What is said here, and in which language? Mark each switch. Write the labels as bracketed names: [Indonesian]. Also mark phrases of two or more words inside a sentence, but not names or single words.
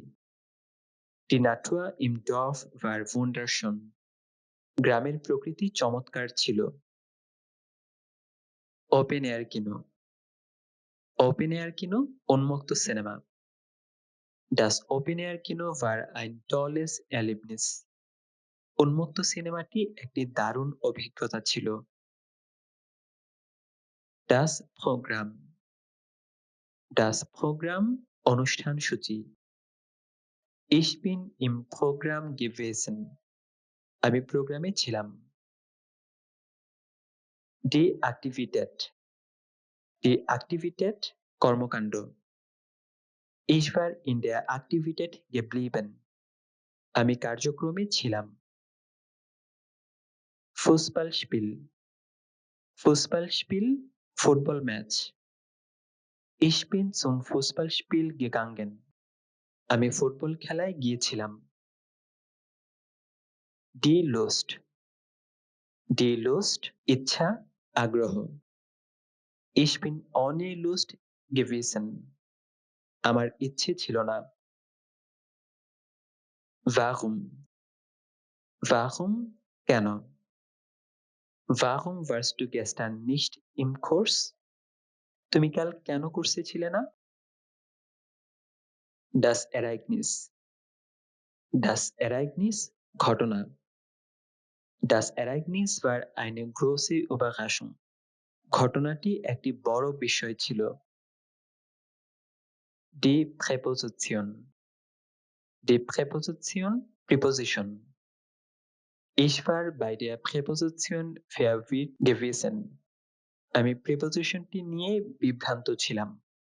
[German] Die Natur im Dorf war wunderschön। [Bangla] গ্রামের প্রকৃতি চমৎকার ছিল। [German] Open Air Kino, Open Air Kino [Bangla] উন্মুক্ত সিনেমা। [German] Das Open Air Kino war ein tolles Erlebnis। [Bangla] উন্মুক্ত সিনেমাটি একটি দারুণ অভিজ্ঞতা ছিল। [German] Das Programm, das Programm [Bangla] অনুষ্ঠান সূচি। [German] Ich bin im Programm gewesen। [Bangla] আমি প্রোগ্রামে ছিলাম। [German] Die Aktivität, die Aktivität [Bangla] কর্মকাণ্ড। [German] Ich war in der Aktivität geblieben। [Bangla] আমি কার্যক্রমে ছিলাম। [German] Fußballspiel, Fußballspiel [Bangla] ফুটবল ম্যাচ। [German] Ich bin zum Fußballspiel gegangen। [Bangla] আমি ফুটবল খেলায় গিয়েছিলাম। [German] Die Lust, die Lust [Bangla] ইচ্ছা, আগ্রহ। [German] Ich bin ohne Lust gewesen। [Bangla] আমার ইচ্ছে ছিল না। [German] Warum, warum [Bangla] কেন? [German] Warum warst du gestern nicht im Kurs? [Bangla] তুমি কাল কেন কোর্সে ছিলে না? [German] Das Ereignis, das Ereignis ঘটনা। Das Ereignis war eine große Überraschung। [Bangla] ঘটনাটি একটি বড় বিষয় ছিল। [German] Die Präposition, die Präposition Preposition। Ich war bei der Präposition verwirrt gewesen। [Bangla] আমি প্রিপোজিশনটি নিয়ে বিভ্রান্ত ছিলাম।